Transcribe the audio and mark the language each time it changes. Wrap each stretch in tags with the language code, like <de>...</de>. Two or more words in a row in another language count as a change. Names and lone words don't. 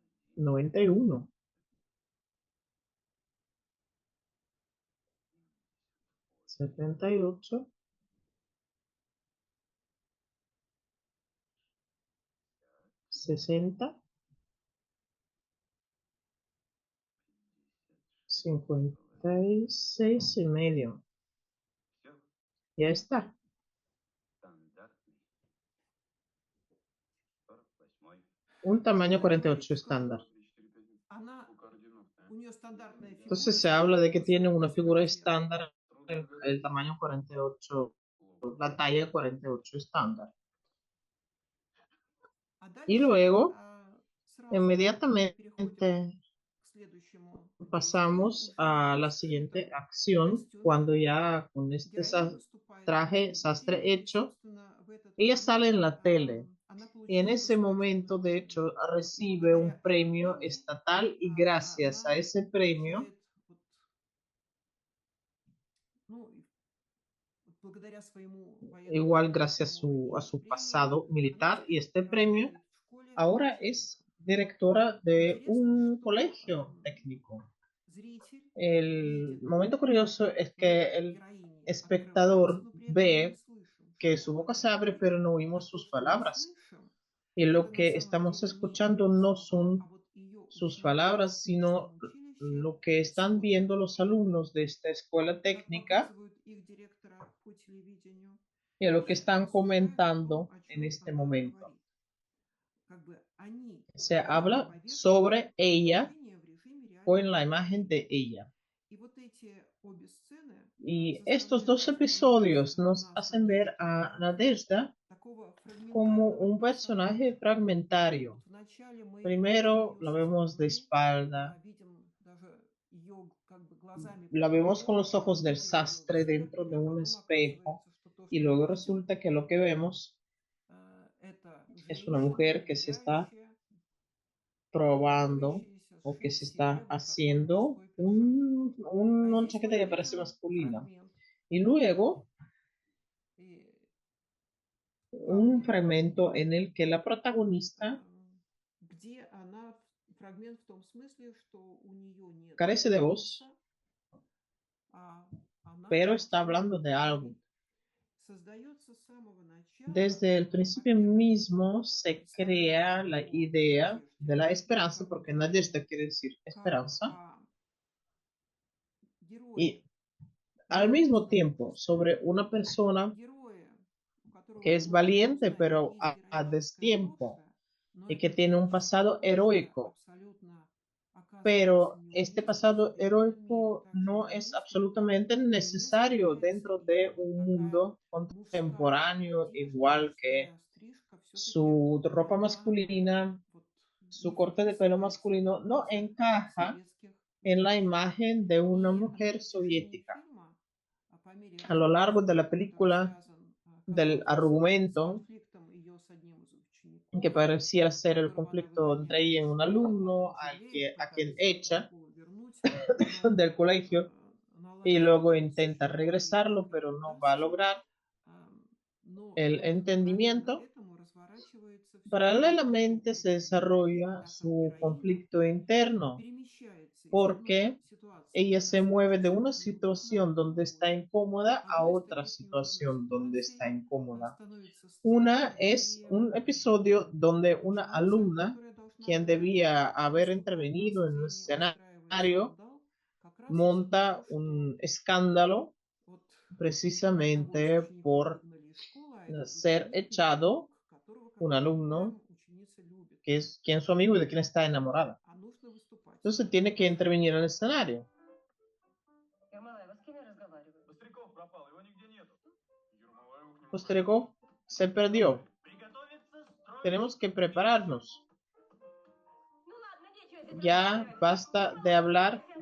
<es>91, 78, 60, 56,5. Ya está. Un tamaño 48 estándar.</es> <ru>Она, у нее стандартная</ru> <es>Entonces se</es> <ru>фигурка,</ru> <es>habla de que tiene una figura</es> <ru>поскольку</ru> <es>estándar, el tamaño 48, la talla 48 estándar.</es> <ru>а</ru> <es>Y</es> <ru>дальше</ru> <es>luego,</es> <ru>сразу переходим</ru> <es>inmediatamente</es> <ru>к следующему действию</ru> <es>pasamos</es> <ru>уже</ru> <es>a la</es> <ru>в</ru> <es>siguiente</es> <ru>этом</ru> <es>acción</es> <ru>костюме.</ru> <es>cuando ya con este</es> <ru>Героиня выступает на</ru> <es>traje sastre</es> <ru>телевидении, и,</ru> <es>hecho,</es> <ru>собственно, в этот</ru> <es>ella</es> <ru>момент</ru> <es>sale en la tele</es> <ru>она</ru> <es>y en</es> <ru>получает</ru> <es>ese momento,</es> <ru>государственную</ru> <es>de</es> <ru>премию.</ru> <es>hecho,</es> <ru>И</ru> <es>recibe un</es> <ru>благодаря этой</ru> <es>premio</es> <ru>премии</ru> <es>estatal y gracias a</es> <ru>она</ru> <es>ese premio,</es> <ru>получает, вот, ну, благодаря своему военному</ru> <es>igual gracias</es> <ru>прошлому</ru> <es>a</es> <ru>и</ru> <es>su</es> <ru>премии,</ru> <es>pasado</es> <ru>она</ru> <es>militar y</es> <ru>теперь</ru> <es>este premio,</es> <ru>работает в школе.</ru> <es>ahora</es> <ru>Очень</ru> <es>es directora de</es> <ru>интересно,</ru> <es>un</es> <ru>что</ru> <es>colegio técnico.</es> <ru>зритель</ru> <es>El</es> <ru>видит</ru> <es>momento curioso es</es> <ru>рот</ru> <es>que el</es> <ru>героини открывается,</ru> <es>espectador</es> <ru>но при этом мы не</ru> <es>ve</es> <ru>слышим,</ru> <es>que</es> <ru>что</ru> <es>su boca</es> <ru>она</ru> <es>se abre,</es> <ru>говорит,</ru> <es>pero no</es> <ru>а</ru> <es>oímos</es> <ru>то,</ru> <es>sus</es> <ru>что мы</ru> <es>palabras.</es> <ru>слышим,</ru> <es>Y lo</es> <ru>это на</ru> <es>que</es> <ru>самом</ru> <es>estamos</es> <ru>деле не</ru> <es>escuchando</es> <ru>ее</ru> <es>no</es> <ru>слова, а</ru> <es>son</es> <ru>вот ее</ru> <es>sus</es> <ru>ученики</ru> <es>palabras,</es> <ru>в местном</ru> <es>sino</es> <ru>училище</ru> <es>lo que están</es> <ru>слушают,</ru> <es>viendo los alumnos de esta escuela</es> <ru>как</ru> <es>técnica</es> <ru>показывают их директора по телевидению,</ru> <es>y lo que</es> <ru>и</ru> <es>están</es> <ru>рассуждают о том,</ru> <es>comentando</es> <ru>о</ru> <es>en</es> <ru>чем</ru> <es>este</es> <ru>она</ru> <es>momento.</es> <ru>говорит. Как бы они</ru> <es>Se</es> <ru>говорят</ru> <es>habla</es> <ru>поверх</ru> <es>sobre</es> <ru>ее</ru> <es>ella</es> <ru>изображения в режиме</ru> <es>o</es> <ru>реальных</ru> <es>en la imagen</es> <ru>событий.</ru> <es>de ella.</es> <ru>И вот эти обе сцены</ru> <es>Y estos</es> <ru>заставляют</ru> <es>dos</es> <ru>воспринимать</ru> <es>episodios nos</es> <ru>нас,</ru> <es>hacen ver</es> <ru>Надежду,</ru> <es>a</es> <ru>как</ru> <es>Nadezhda</es> <ru>такого</ru> <es>como</es> <ru>фрагментарного</ru> <es>un personaje</es> <ru>персонажа.</ru> <es>fragmentario.</es> <ru>Вот вначале мы видим</ru> <es>Primero</es> <ru>ее</ru> <es>la</es> <ru>со</ru> <es>vemos de</es> <ru>стороны,</ru> <es>espalda,</es> <ru>видим даже ее как бы глазами</ru> <es>la vemos con</es> <ru>по-другому,</ru> <es>los ojos del</es> <ru>видим ее в</ru> <es>sastre dentro de</es> <ru>зеркале, а</ru> <es>un</es> <ru>потом</ru> <es>espejo</es> <ru>оказывается, что то,</ru> <es>y</es> <ru>что мы</ru> <es>luego</es> <ru>видим,</ru> <es>resulta que lo que vemos</es> <ru>это</ru> <es>es una</es> <ru>женщина,</ru> <es>mujer que se está</es> <ru>гуляющая,</ru> <es>probando</es> <ru>тренирующаяся</ru> <es>o que se</es> <ru>сшить себе</ru> <es>está</es> <ru>вот такой</ru> <es>haciendo</es> <ru>мужской пиджак. А</ru> <es>una</es> <ru>здесь</ru> <es>chaqueta</es> <ru>вот</ru> <es>que parece</es> <ru>видим</ru> <es>masculina.</es> <ru>фрагмент,</ru> <es>Y luego</es> <ru>и</ru> <es>un</es> <ru>главный</ru> <es>fragmento en el que la</es> <ru>а,</ru> <es>protagonista</es> <ru>где она фрагмент в том смысле, что у нее нет</ru> <es>carece de voz,</es> <ru>голоса, а она</ru> <es>pero está</es> <ru>активно</ru> <es>hablando de algo.</es> <ru>говорит. Создается с самого начала</ru> <es>Desde el principio</es> <ru>во-первых,</ru> <es>mismo se</es> <ru>представление</ru> <es>crea la</es> <ru>о</ru> <es>idea de</es> <ru>надежде,</ru> <es>la esperanza,</es> <ru>как</ru> <es>porque</es> <ru>бы</ru> <es>Nadezhda quiere decir</es> <ru>как</ru> <es>esperanza,</es> <ru>о герое</ru> <es>y al mismo tiempo</es> <ru>неравнодушном,</ru> <es>sobre una persona</es> <ru>герое, у которого</ru> <es>que</es> <ru>мы</ru> <es>es</es> <ru>точно</ru> <es>valiente,</es> <ru>узнаем,</ru> <es>pero</es> <ru>есть</ru> <es>a</es> <ru>героическое</ru> <es>destiempo</es> <ru>прошлое, но</ru> <es>y que</es> <ru>это</ru> <es>tiene un</es> <ru>героическое</ru> <es>pasado</es> <ru>прошлое</ru> <es>heroico,</es> <ru>абсолютно оказывается</ru> <es>pero este</es> <ru>неуместным в</ru> <es>pasado</es> <ru>современном мире,</ru> <es>heroico</es> <ru>так же</ru> <es>no es</es> <ru>неуместным, как</ru> <es>absolutamente</es> <ru>неуместной</ru> <es>necesario</es> <ru>является</ru> <es>dentro de</es> <ru>ее</ru> <es>un</es> <ru>такая</ru> <es>mundo</es> <ru>мужская</ru> <es>contemporáneo,</es> <ru>одежда,</ru> <es>igual que</es> <ru>мужская стрижка. Все-таки</ru> <es>su ropa</es> <ru>это</ru> <es>masculina,</es> <ru>вот</ru> <es>su</es> <ru>не</ru> <es>corte de pelo</es> <ru>вписывается в</ru> <es>masculino, no</es> <ru>образы</ru> <es>encaja</es> <ru>советских</ru> <es>en la</es> <ru>мужчин.</ru> <es>imagen de una</es> <ru>И на</ru> <es>mujer</es> <ru>протяжении</ru> <es>soviética.</es> <ru>фильма, по мере</ru> <es>A lo</es> <ru>развития</ru> <es>largo de la</es> <ru>сюжета, который</ru> <es>película,</es> <ru>связан,</ru> <es>del</es> <ru>казалось бы, с</ru> <es>argumento,</es> <ru>конфликтом ее с одним из</ru> <es>que</es> <ru>учеников,</ru> <es>pareciera ser el</es> <ru>которого она</ru> <es>conflicto entre</es> <ru>выгоняет</ru> <es>ella</es> <ru>из</ru> <es>y un</es> <ru>школы,</ru> <es>alumno</es> <ru>потом жалеет,</ru> <es>a quien</es> <ru>пытается эту</ru> <es>echa</es> <ru>школу вернуть, но</ru> <es>del colegio y luego</es> <ru>налаживается</ru> <es>intenta</es> <ru>схема, и</ru> <es>regresarlo,</es> <ru>это не</ru> <es>pero no va a</es> <ru>удастся.</ru> <es>lograr</es> <ru>Но</ru> <es>el</es> <ru>вот параллельно</ru> <es>entendimiento.</es> <ru>этому разворачивается все-таки</ru> <es>Paralelamente se</es> <ru>другой конфликт,</ru> <es>desarrolla</es> <ru>так как</ru> <es>su</es> <ru>героиня</ru> <es>conflicto interno,</es> <ru>перемещается из одной</ru> <es>porque</es> <ru>ситуации,</ru> <es>ella</es> <ru>когда</ru> <es>se</es> <ru>себя</ru> <es>mueve de una</es> <ru>чувствует неуютно,</ru> <es>situación</es> <ru>в</ru> <es>donde está</es> <ru>другую.</ru> <es>incómoda a</es> <ru>Одной из</ru> <es>otra</es> <ru>таких неуютных</ru> <es>situación donde está</es> <ru>ситуаций</ru> <es>incómoda.</es> <ru>становится</ru> <es>Una</es> <ru>сцена,</ru> <es>es</es> <ru>где</ru> <es>un episodio donde una</es> <ru>ученица,</ru> <es>alumna,</es> <ru>которая должна</ru> <es>quien</es> <ru>была</ru> <es>debía haber</es> <ru>выступать на</ru> <es>intervenido en un</es> <ru>сцене, устраивает</ru> <es>escenario,</es> <ru>скандал как раз из-за</ru> <es>monta</es> <ru>того, что</ru> <es>un escándalo</es> <ru>вот одного из</ru> <es>precisamente</es> <ru>учеников</ru> <es>por</es> <ru>выгнали из школы, а этот</ru> <es>ser</es> <ru>ученик ее</ru> <es>echado,</es> <ru>друг, которого, как</ru> <es>un</es> <ru>мы</ru> <es>alumno</es> <ru>понимаем, ученица любит,</ru> <es>que es quien es su amigo y de quien está enamorada.</es> <ru>а нужно выступать.</ru> <es>Entonces tiene que intervenir en el escenario.</es> <ru>Ермолаева, с кем я разговариваю? Быстряков пропал, его нигде нету. Ермолаеву к нему</ru> <es>Postergó, se perdió.</es> <ru>Приготовиться, строить.</ru> <es>Tenemos que prepararnos.</es> <ru>Ну ладно, нечего здесь</ru> <es>Ya</es> <ru>разговаривать.</ru> <es>basta de hablar.</es> <ru>Ермолаева,</ru>